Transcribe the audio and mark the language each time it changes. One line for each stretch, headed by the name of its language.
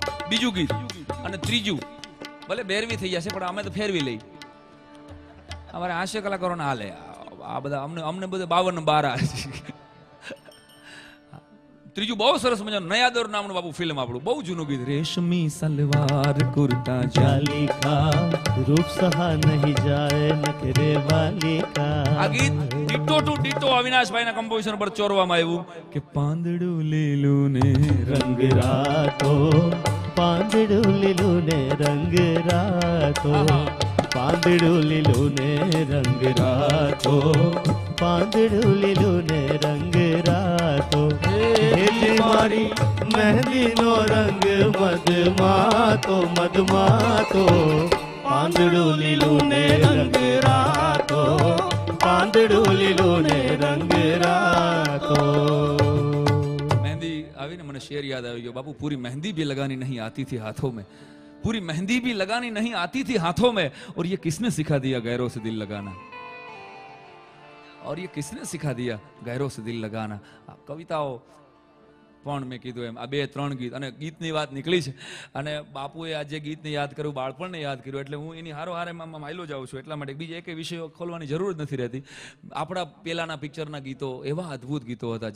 Gujarati: બીજું ગીત અને ત્રીજું ભલે બેરવી થઈ જશે પણ અમે તો ફેરવી લઈ. અમારે હાસ્ય કલાકારોને હાલે આ બધા, અમને બધા 52 ને 12. ત્રીજું બહુ સરસ મજાનું નયા દોર નામનું બાપુ ફિલ્મ આપણું બહુ જૂનું ગીત, રેશમી સલવાર કુર્તા
Hindi: जाली का रूप सहा नहीं जाए नखरे वाली का
Gujarati: આ ગીત ડીટો ટુ ડીટો અવિનાશભાઈના કમ્પોઝિશન પર ચોરવામાં આવ્યું કે પાંદડું લીલું ને रंग रातो પાંદડું લીલું ને રંગ રાતો પાંદડું લીલું ને રંગ રાતો પાંદડું લીલું ને રંગ રાતો હેલી મારી મહેંદીનો રંગ મધમાતો મધમાતો પાંદડું લીલું ને રંગ રાતો પાંદડું લીલું ને રંગ રાતો. मेहंदी आवी ने મને शेर याद આવી ગયો
Hindi: बापू, पूरी मेहंदी भी लगानी नहीं आती थी हाथों में, पूरी मेहंदी भी लगानी नहीं आती थी हाथों में, और ये किसने सिखा दिया गैरों से दिल लगाना, और ये किसने सिखा दिया गैरों से दिल लगाना.
Gujarati: આ કવિતાઓ પણ મેં કીધું એમ આ 2-3 ગીત અને ગીતની વાત નીકળી છે, અને બાપુએ આજે ગીતને યાદ કર્યું, બાળપણને યાદ કર્યું, એટલે હું એની હારો હારે માયલો જાઉં છું. એટલા માટે બીજા એક વિષયો ખોલવાની જરૂર જ નથી રહેતી. આપણા પેલાના પિક્ચરના ગીતો એવા અદ્ભુત ગીતો હતા.